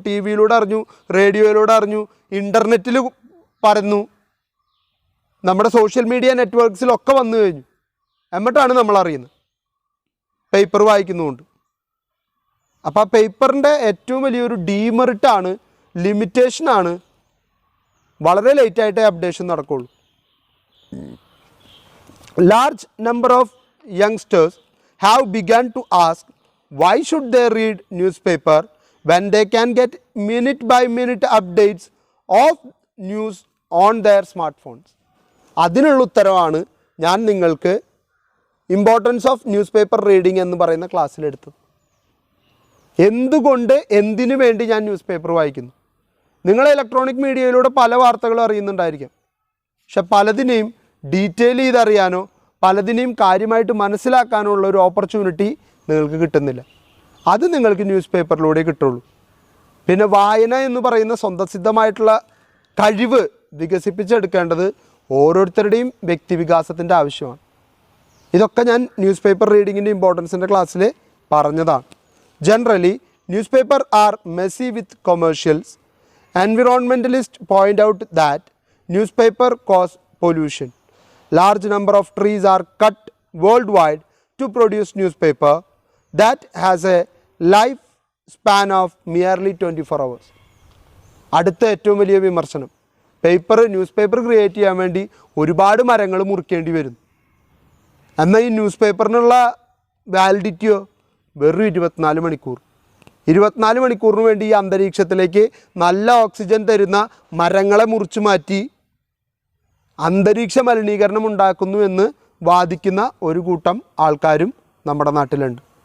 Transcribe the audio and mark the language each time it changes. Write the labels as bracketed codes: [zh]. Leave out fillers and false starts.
[ml] T വിയിലൂടെ അറിഞ്ഞു, റേഡിയോയിലൂടെ അറിഞ്ഞു, ഇൻ്റർനെറ്റിൽ പരന്നു, നമ്മുടെ സോഷ്യൽ മീഡിയ നെറ്റ്വർക്ക്സിലൊക്കെ വന്നു കഴിഞ്ഞു. എന്നിട്ടാണ് നമ്മൾ അറിയുന്നത് പേപ്പർ വായിക്കുന്നതുകൊണ്ട്. അപ്പോൾ ആ പേപ്പറിൻ്റെ ഏറ്റവും വലിയൊരു ഡീമെറിറ്റാണ്, ലിമിറ്റേഷനാണ്, വളരെ ലേറ്റായിട്ടേ അപ്ഡേഷൻ നടക്കുള്ളൂ. Large number of youngsters [en] have begun to ask why should they read newspaper when they can get minute by minute updates of news on their smartphones. [ml] അതിനുള്ള ഉത്തരവാണ് ഞാൻ നിങ്ങൾക്ക് [en] importance of newspaper reading [ml] എന്ന് പറയുന്ന ക്ലാസ്സിലെടുത്തത്. എന്തുകൊണ്ട്, എന്തിനു വേണ്ടി ഞാൻ ന്യൂസ് പേപ്പർ വായിക്കുന്നു? നിങ്ങൾ ഇലക്ട്രോണിക് മീഡിയയിലൂടെ പല വാർത്തകളും അറിയുന്നുണ്ടായിരിക്കാം. പക്ഷെ പലതിനെയും ഡീറ്റെയിൽ ചെയ്തറിയാനോ പലതിനെയും കാര്യമായിട്ട് മനസ്സിലാക്കാനുള്ള ഒരു ഓപ്പർച്യൂണിറ്റി നിങ്ങൾക്ക് കിട്ടുന്നില്ല. അത് നിങ്ങൾക്ക് ന്യൂസ് പേപ്പറിലൂടെ കിട്ടുള്ളൂ. പിന്നെ വായന എന്ന് പറയുന്ന സ്വന്തസിദ്ധമായിട്ടുള്ള കഴിവ് വികസിപ്പിച്ചെടുക്കേണ്ടത് ഓരോരുത്തരുടെയും വ്യക്തിവികാസത്തിൻ്റെ ആവശ്യമാണ്. ഇതൊക്കെ ഞാൻ ന്യൂസ് പേപ്പർ റീഡിങ്ങിൻ്റെ ഇമ്പോർട്ടൻസിൻ്റെ ക്ലാസ്സിൽ പറഞ്ഞതാണ്. [en] Generally newspaper are messy with commercials. Environmentalist point out that newspaper cause pollution. Large number of trees are cut worldwide to produce newspaper that has a life span of merely 24 hours. [ml] അടുത്ത ഏറ്റവും വലിയ വിമർശനം, news paper create ചെയ്യാൻ വേണ്ടി ഒരുപാട് മരങ്ങൾ മുറിക്കേണ്ടി വരുന്നു. എന്നാൽ ഈ ന്യൂസ് പേപ്പറിനുള്ള വാലിഡിറ്റിയോ വെറും 24 മണിക്കൂർ. 24 മണിക്കൂറിന് വേണ്ടി ഈ അന്തരീക്ഷത്തിലേക്ക് നല്ല ഓക്സിജൻ തരുന്ന മരങ്ങളെ മുറിച്ചു മാറ്റി അന്തരീക്ഷ മലിനീകരണം ഉണ്ടാക്കുന്നു എന്ന് വാദിക്കുന്ന ഒരു കൂട്ടം ആൾക്കാരും നമ്മുടെ നാട്ടിലുണ്ട്.